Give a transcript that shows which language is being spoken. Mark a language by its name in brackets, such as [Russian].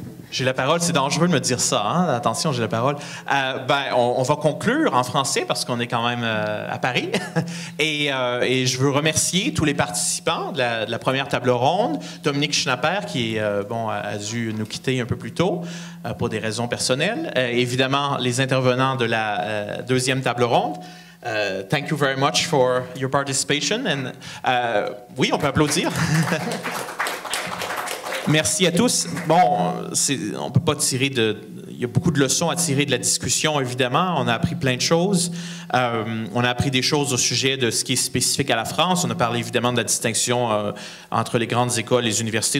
[French] J'ai la parole, c'est dangereux de me dire ça, hein? Attention, j'ai la parole. On va conclure en français parce qu'on est quand même à Paris. Et je veux remercier tous les participants de la première table ronde, Dominique Schnapper qui a dû nous quitter un peu plus tôt pour des raisons personnelles. Évidemment, les intervenants de la deuxième table ronde. [English] Thank you very much for your participation. And, [French] oui, on peut applaudir. Merci à tous. Bon, on peut pas tirer il y a beaucoup de leçons à tirer de la discussion, évidemment. On a appris plein de choses. On a appris des choses au sujet de ce qui est spécifique à la France. On a parlé évidemment de la distinction entre les grandes écoles et les universités.